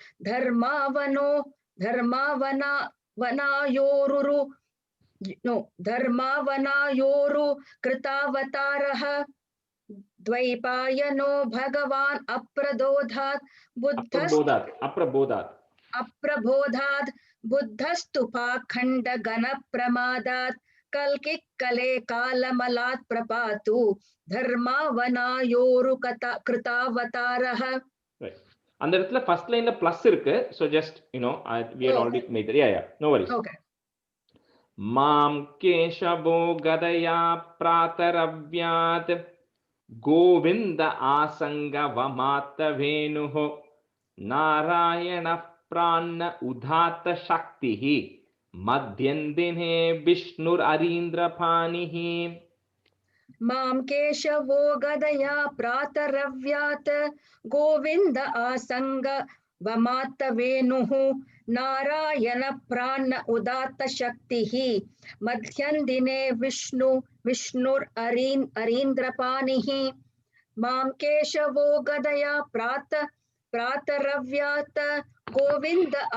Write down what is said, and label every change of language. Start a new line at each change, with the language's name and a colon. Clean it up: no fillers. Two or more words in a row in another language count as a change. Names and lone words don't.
Sanskrit: धर्मावनायोरु कृतावतारः द्वैपायनो भगवान् अप्रबोधात् बुद्धस्तु पाखण्डगणप्रमादात् कल्किकले कालमलात् प्रपातु धर्मावनायोरु कृतावतारः.
Tamil: அந்த இடத்துல
English: first line
Tamil: பிளஸ் இருக்கு,
English: so just we had already made it. Yeah, no worries. Okay.
Sanskrit: मां केशवो गदया प्रातरव्यात् गोविंद आसंगवमात्त वेणुः नारायण प्राण उदात्त शक्तिः मध्यन्दिने विष्णुररीन्द्रपाणिः मां केशवो गदया प्रातरव्यात् गोविंद आसंगवमात्त वेणुः नारायण प्राण उदात्त शक्तिः मध्यन्दिने विष्णुररीन्द्रपाणिः मां केशवो गदया प्रातरव्यात् गोविंद